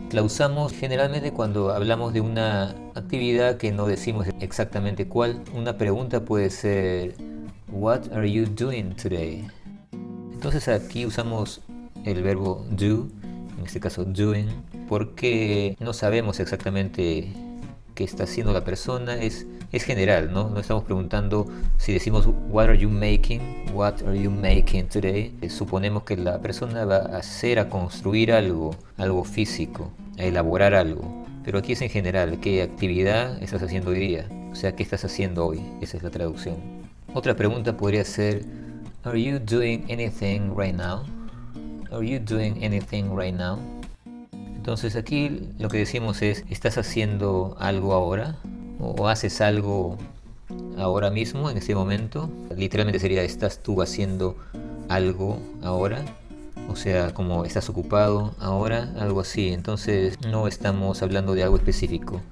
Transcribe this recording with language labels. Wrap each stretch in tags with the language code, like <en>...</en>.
<es>La usamos generalmente cuando hablamos de una actividad que no decimos exactamente cuál. Una pregunta puede ser</es> <en>What are you doing today?</en> <es>Entonces aquí usamos el verbo do, en este caso doing, porque no sabemos exactamente qué está haciendo la persona. Es general, ¿no? No estamos preguntando. Si decimos</es> <en>What are you making? What are you making today?</en> <es>Suponemos que la persona va a hacer, a construir algo físico, a elaborar algo. Pero aquí es en general, ¿qué actividad estás haciendo hoy día? O sea, ¿qué estás haciendo hoy? Esa es la traducción. Otra pregunta podría ser</es> <en>Are you doing anything right now? Are you doing anything right now?</en> <es>Entonces aquí lo que decimos es ¿estás haciendo algo ahora? ¿O haces algo ahora mismo, en este momento? Literalmente sería ¿estás tú haciendo algo ahora? O sea, como ¿estás ocupado ahora? Algo así. Entonces no estamos hablando de algo específico.</es>